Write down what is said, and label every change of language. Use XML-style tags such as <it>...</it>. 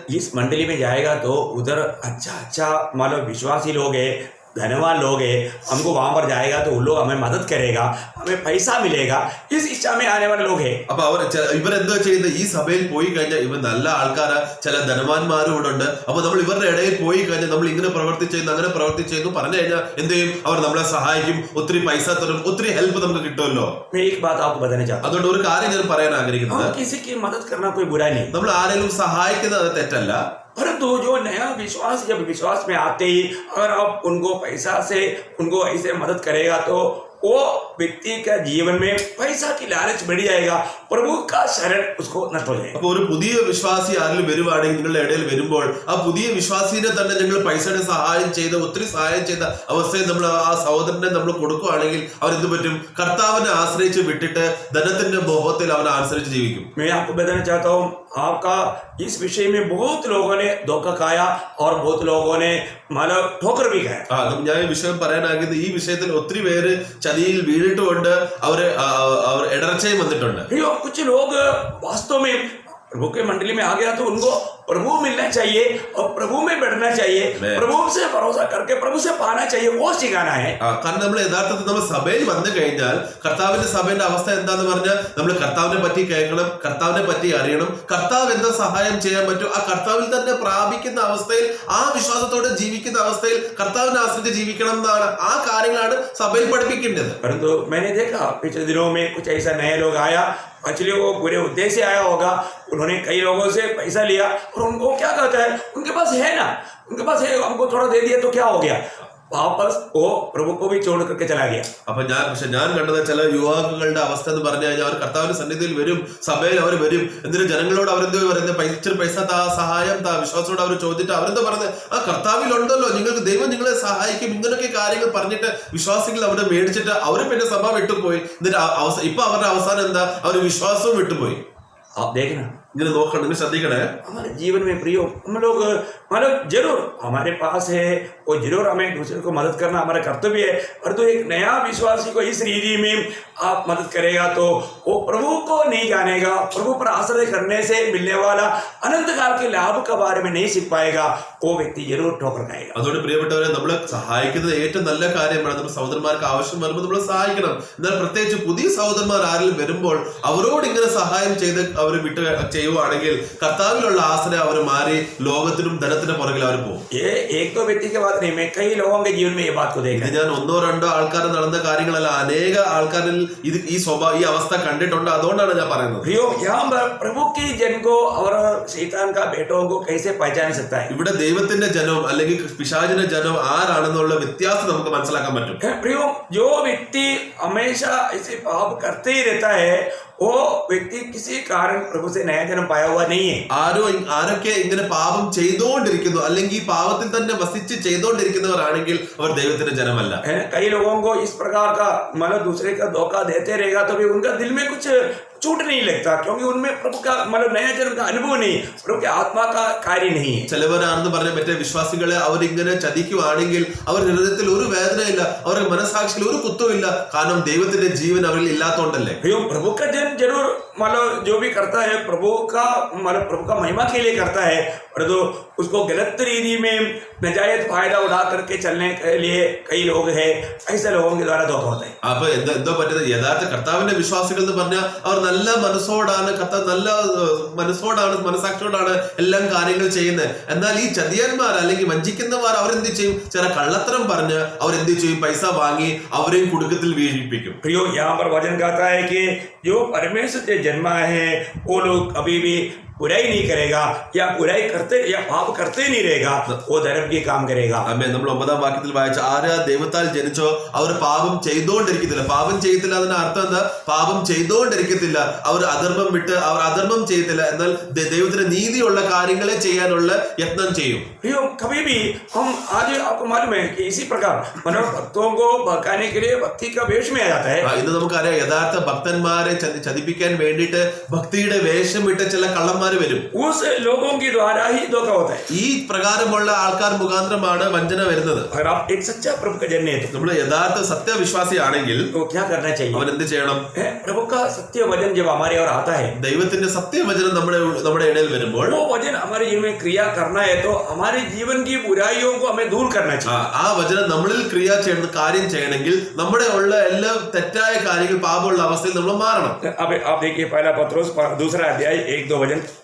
<hi>इस मंडली में जाएगा तो उधर अच्छा मतलब विश्वासी लोग है, धनवान लोग है, हमको वहां पर जाएगा तो उन लोग हमें मदद करेगा, हमें पैसा मिलेगा, इस इच्छा में आने वाले लोग है.</hi> <ml>അപ്പൊ ഇവരെന്തോ ചെയ്യുന്നത്, ഈ സഭയിൽ പോയി കഴിഞ്ഞാൽ ഇവർ നല്ല ആൾക്കാരാ, ചില ധനവാന്മാരും ഇവിടെ ഉണ്ട്. അപ്പൊ നമ്മൾ ഇവരുടെ ഇടയിൽ പോയി കഴിഞ്ഞാൽ നമ്മൾ ഇങ്ങനെ പ്രവർത്തിച്ചു അങ്ങനെ പ്രവർത്തിച്ചു പറഞ്ഞു കഴിഞ്ഞാൽ എന്ത് ചെയ്യും? അവർ നമ്മളെ സഹായിക്കും, ഒത്തിരി പൈസ തരും, ഒത്തിരി ഹെൽപ്പ് നമുക്ക് കിട്ടുമല്ലോ.</ml> <hi>मैं एक बात आपको बताना चाहता हूं,</hi> <ml>അതുകൊണ്ട് ഒരു കാര്യം ഞാൻ പറയാൻ ആഗ്രഹിക്കുന്നത്,</ml> <hi>किसी की मदद करना कोई बुरा नहीं.</hi> <ml>നമ്മൾ ആരെങ്കിലും സഹായിക്കുന്നത് തെറ്റല്ല.</ml> <hi>परंतु जो नया विश्वास जब विश्वास में आते ही अगर आप उनको पैसा से उनको ऐसे मदद करेगा तो वो व्यक्ति का जीवन में पैसा की लालच बढ़ जाएगा, प्रभु का शरण उसको नष्ट हो जाएगा.</hi> <ml>അപ്പൊ ഒരു പുതിയ വിശ്വാസി ആരിലും വരുവാണെങ്കിൽ നിങ്ങളുടെ ഇടയിൽ വരുമ്പോൾ ആ പുതിയ വിശ്വാസിനെ തന്നെ നിങ്ങൾ പൈസയുടെ സഹായം ചെയ്ത് ഒത്തിരി സഹായം ചെയ്ത അവസ്ഥയിൽ നമ്മൾ ആ സഹോദരനെ നമ്മൾ കൊടുക്കുകയാണെങ്കിൽ അവരെന്ത് പറ്റും? കർത്താവിനെ ആശ്രയിച്ച് വിട്ടിട്ട് ധനത്തിന്റെ മോഹത്തിൽ അവനെ ആശ്രയിച്ച് ജീവിക്കും.</ml> <hi>मैं आपको बताना चाहता हूँ, आपका इस विषय में बहुत लोगों ने धोखा खाया और बहुत लोगों ने मतलब ठोकर भी खाया.</hi> <ml>ഞാൻ ഈ വിഷയം പറയാനാകുന്നത് ഈ വിഷയത്തിൽ ഒത്തിരി പേര് ചതിയിൽ വീണിട്ടുകൊണ്ട് അവർ ഇടർച്ചയും വന്നിട്ടുണ്ട്.</ml> <hi>कुछ लोग वास्तव में प्रभु के मंडली में आ गया तो उनको प्रभु मिलना चाहिए और प्रभु में बढ़ना चाहिए, प्रभु से भरोसा करके प्रभु से पाना चाहिए, वो सिखाना है.</hi> <ml>കാരണം നമ്മൾ യഥാർത്ഥത്തിൽ നമ്മൾ സഭയിൽ വന്നു കഴിഞ്ഞാൽ കർത്താവിന്റെ സഭയുടെ അവസ്ഥ എന്താന്ന് പറഞ്ഞാൽ നമ്മൾ കർത്താവിനെ പറ്റി കേൾക്കണം, കർത്താവിനെ പറ്റി അറിയണം, കർത്താവ് എന്താ സഹായം ചെയ്യാൻ പറ്റും ആ കർത്താവിൽ തന്നെ പ്രാപിക്കുന്ന അവസ്ഥയിൽ, ആ വിശ്വാസത്തോടെ ജീവിക്കുന്ന അവസ്ഥയിൽ കർത്താവിനെ ആശ്രയിച്ച് ജീവിക്കണം എന്നാണ്, ആ കാര്യങ്ങളാണ് സഭയിൽ പഠിപ്പിക്കേണ്ടത്.</ml> <hi>परंतु मैंने देखा पिछले दिनों में कुछ ऐसा नए लोग आया, एक्चुअली वो पूरे उद्देश्य से आया होगा, उन्होंने कई लोगों से पैसा लिया और उनको क्या कहता है, उनके पास है ना, उनके पास है, हमको थोड़ा दे दिया तो क्या हो गया, वापस वो प्रभु को भी छोड़ करके चला गया.</hi> <ml>അപ്പൊ ഞാൻ കണ്ടത് ചില യുവാക്കളുടെ അവസ്ഥ എന്ന് പറഞ്ഞു കഴിഞ്ഞാൽ അവർ കർത്താവിന്റെ സന്നിധിയിൽ വരും, സഭയിൽ അവർ വരും, എന്നിട്ട് ജനങ്ങളോട് അവരെന്തോ പറയുന്നത്, ഇച്ചിരി പൈസ സഹായം വിശ്വാസത്തോട് അവർ ചോദിച്ചിട്ട് അവരെന്തോ പറയുന്നത്, ആ കർത്താവിലുണ്ടല്ലോ, നിങ്ങൾക്ക് ദൈവം നിങ്ങളെ സഹായിക്കും, ഇങ്ങനൊക്കെ കാര്യങ്ങൾ പറഞ്ഞിട്ട് വിശ്വാസികൾ അവിടെ മേടിച്ചിട്ട് അവർ പിന്നെ സഭ വിട്ടുപോയി. എന്നിട്ട് ഇപ്പൊ അവരുടെ അവസാനം എന്താ? അവർ വിശ്വാസവും വിട്ടുപോയി.</ml> <hi>आप देखना,</hi> <ml>ഇങ്ങനെ നോക്കണം, നിങ്ങൾ ശ്രദ്ധിക്കണേ.</ml> <hi>हमारे जीवन में प्रियो हम लोग मतलब जरूर हमारे पास है, वो जरूर हमें दूसरे को मदद करना हमारा कर्तव्य है, पर तो एक नया विश्वासी को इस रीति में आप मदद करेगा तो वो प्रभु को नहीं जानेगा, प्रभु पर आश्रय करने से मिलने वाला अनंत काल के लाभ के बारे में नहीं सीख पाएगा, वो व्यक्ति जरूर ठोकर खाएगा.</hi> <ml>അതുകൊണ്ട് പ്രിയപ്പെട്ടവരെ, നമ്മളെ സഹായിക്കുന്നത് ഏറ്റവും നല്ല കാര്യമാണ്. നമ്മുടെ സഹോദരന്മാർക്ക് ആവശ്യം വരുമ്പോൾ നമ്മൾ സഹായിക്കണം. എന്നാൽ പ്രത്യേകിച്ച് പുതിയ സഹോദരന്മാർ ആരെങ്കിലും വരുമ്പോൾ അവരോട് ഇങ്ങനെ സഹായം ചെയ്ത് അവർ വിട്ട് ചെയ്യുവാണെങ്കിൽ കർത്താവിലുള്ള ആശ്രയം അവർ മാറി ലോകത്തിനും ധനത്തിന്റെ പുറകിൽ അവർ പോകും.</ml> <hi>एक दो व्यक्ति के बात नहीं, मैं कई लोगों के जीवन में ये बात को देखा.</hi> <ml>ഞാൻ ഒന്നോ രണ്ടോ ആൾക്കാർ നടന്ന കാര്യങ്ങളല്ല, അനേക ആൾക്കാരിൽ ഈ അവസ്ഥ കണ്ടിട്ടുണ്ട്. അതുകൊണ്ടാണ് ഞാൻ പറയുന്നത്.</ml> <hi>यहाँ पर प्रभु की जन को और शैतान का बेटों को कैसे पहचान सकता है?</hi> <ml>ഇവിടെ ദൈവത്തിന്റെ ജനവും അല്ലെങ്കിൽ പിശാചിന്റെ ജനവും ആരാണെന്നുള്ള വ്യത്യാസം നമുക്ക് മനസ്സിലാക്കാൻ പറ്റും.</ml> <hi>प्रियो, जो व्यक्ति हमेशा ऐसे पाप करते ही रहता है वो व्यक्ति किसी कारण प्रभु से नया जन्म पाया हुआ नहीं है।</hi> <ml>ആരൊക്കെ ഇങ്ങനെ പാപം ചെയ്തുകൊണ്ടിരിക്കുന്നു അല്ലെങ്കിൽ ഈ പാപത്തിൽ തന്നെ വസിച്ച് ചെയ്തുകൊണ്ടിരിക്കുന്നവരാണെങ്കിൽ അവർ ദൈവത്തിന്റെ ജനമല്ല.</ml> <hi>कई लोगों को इस प्रकार का मतलब दूसरे का धोखा देते रहेगा तो भी उनका दिल में कुछ चूट नहीं लगता, क्योंकि उनमें प्रभु का मतलब नया जन्म का अनुभव नहीं, प्रभु के आत्मा का कार्य नहीं है.</hi> <ml>ചിലവരാണെന്ന് പറഞ്ഞ മറ്റേ വിശ്വാസികളെ അവരിങ്ങനെ ചതിക്കുവാണെങ്കിൽ അവർ ഹൃദയത്തിൽ ഒരു വേദനയില്ല, അവരുടെ മനസാക്ഷിയിൽ ഒരു കുത്തുമില്ല, കാരണം ദൈവത്തിന്റെ ജീവൻ അവരിൽ ഇല്ലാത്തോണ്ടല്ലേ.</ml> <hi>प्रभु का जन्म जरूर मतलब जो भी करता है प्रभु का मतलब प्रभु का महिमा के लिए करता है, और तो उसको गलत रीति में नजायज फायदा उठा करके चलने के लिए कई लोग हैं, ऐसे लोगों के द्वारा धोखा होता है.</hi> <ml>അപ്പൊ എന്തോ പറ്റുന്നത്, യഥാർത്ഥ കർത്താവിന്റെ വിശ്വാസികൾ എന്ന് പറഞ്ഞാൽ അവർ നല്ല മനസ്സോടാണ് നല്ല മനസാക്ഷിയോടാണ് എല്ലാം കാര്യങ്ങൾ ചെയ്യുന്നത്. എന്നാൽ ഈ ചതിയന്മാർ അല്ലെങ്കിൽ വഞ്ചിക്കുന്നവർ അവരെന്ത് ചെയ്യും, ചില കള്ളത്തരം പറഞ്ഞ് അവരെന്ത് ചെയ്യും, പൈസ വാങ്ങി അവരെയും കുടുക്കത്തിൽ വീഴിപ്പിക്കും.</ml> <hi>प्रियो, यहाँ पर वचन कहता है कि जो परमेश्वर से जन्मा है वो लोग कभी भी बुराई नहीं करेगा या बुराई करते या पाप करते नहीं रहेगा, वो धर्म के काम करेगा.</hi> <ml>അമ്മേ, നമ്മൾ 9-ാം വാക്യത്തിൽ വായിച്ച ആരാ ദൈവത്താൽ ജനിച്ചോ അവർ പാപം ചെയ്തുകൊണ്ടിരിക്കത്തില്ല. പാപം ചെയ്യത്തില്ല അതിന്റെ അർത്ഥം എന്താ? പാപം ചെയ്തുകൊണ്ടിരിക്കത്തില്ല, അവർ അധർമ്മം വിട്ട് അവർ അധർമ്മം ചെയ്യത്തില്ല, എന്നാൽ ദൈവത്തിന്റെ നീതിയുള്ള കാര്യങ്ങളെ ചെയ്യാനുള്ള യത്നം ചെയ്യും.</ml> <hi>प्रियो, कभी भी हम आज आपको मालूम है कि इसी प्रकार मतलब भक्तों को भड़काने के लिए भक्ति का वेश में आ जाता है.</hi> <ml>ഇന്ന് നമുക്കറിയാം യഥാർത്ഥ ഭക്തന്മാരെ ചതിപ്പിക്കാൻ വേണ്ടിയിട്ട് ഭക്തിയുടെ വേഷം ഇട്ട് ചില കള്ളന്മാർ വരും.</ml> <hi>उस लोगों के द्वारा ही धोखा होता है.</hi> <ml>ഈ പ്രകാരമുള്ള ആൾക്കാർ മുഖാന്തരമാണ് വഞ്ചന വരുന്നത്.</ml> <hi>अगर आप एक सच्चा प्रभु का जन है तो</hi> <ml>നമ്മൾ യഥാർത്ഥ സത്യവിശ്വാസിയാണെങ്കിൽ</ml> <hi>क्या करना चाहिए?</hi> <ml>അവൻ എന്ത് ചെയ്യണം?</ml> <hi>प्रभु का सत्य वचन जब हमारे और आता है,</hi> <ml>ദൈവത്തിന്റെ സത്യവചനം നമ്മുടെ ഇടയിൽ വരുമ്പോൾ</ml> <hi>वो वचन हमारे जीवन में क्रिया करना है तो हमारे जीवन की बुराइयों को हमें दूर करना चाहिए.</hi> <ml>ആ വചനം നമ്മളിൽ ക്രിയ ചെയ്യുന്ന കാര്യം ചെയ്യണമെങ്കിൽ നമ്മുടെ ഉള്ള എല്ലാ തെറ്റായ കാര്യങ്ങൾ പാപമുള്ള അവസ്ഥയിൽ നമ്മൾ മാറണം.</ml> <hi>अब आप देखिए पहला पत्रोस 2 अध्याय 1-2 वचन.</hi>